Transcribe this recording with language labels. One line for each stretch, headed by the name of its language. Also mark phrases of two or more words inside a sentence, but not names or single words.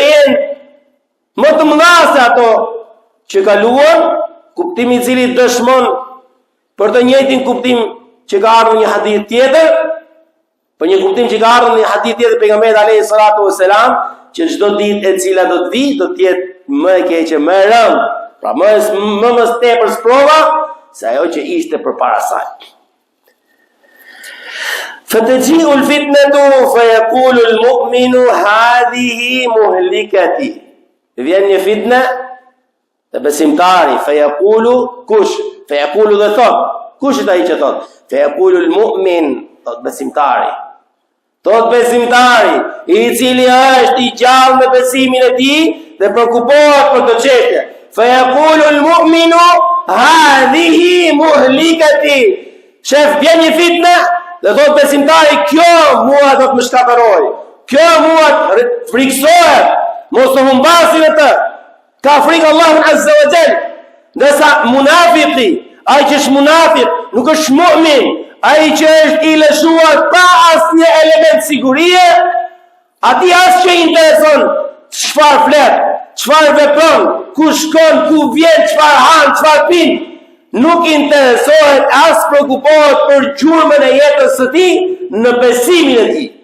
Albanian: jenë më të mëdha se ato që kaluan, kuptimi i cili dëshmon për të njëjtin kuptim që ka ardhur një hadith tjetër, për një kuptim që ka ardhur një hadith tjetër pejgamberit
Arabic: عليه الصلاة والسلام,
Albanian: që çdo ditë e cila do të vi do të jetë më e keqe, më e rëndë, pra më tepër sprova se ajo që ishte përpara saj.
Arabic: فتجيء الفتنة فيقول المؤمن هذه مهلكتي.
Albanian: Vjen një fitnë dhe besimtari
Arabic: فيقول
Albanian: kush?
Arabic: فيقول
Albanian: dhe thot, kush është ai që thot?
Arabic: فيقول المؤمن,
Albanian: thot besimtari. Thot besimtari, i cili është i gjallë me besimin e tij dhe prekupohet për të çështje.
Arabic: فيقول المؤمن هذه مهلكتي.
Albanian: Shef vjen një fitnë dhe thot besimtari, kjo mua do të më shkatërroj. Kjo mua friksohet, mos të humbasin e të. Ka frikë Allahun
Arabic: عز وجل.
Albanian: Ndërsa munafiki, ai që është munafik, nuk është mu'min, ai që është i lëshuar pa asnjë element sigurie, ati as që intereson çfarë flet, çfarë vepron, ku shkon, ku vjen, çfarë han, çfarë pin, nuk interesohet as prekupohet për gjurmën e jetës së tij në besimin e tij.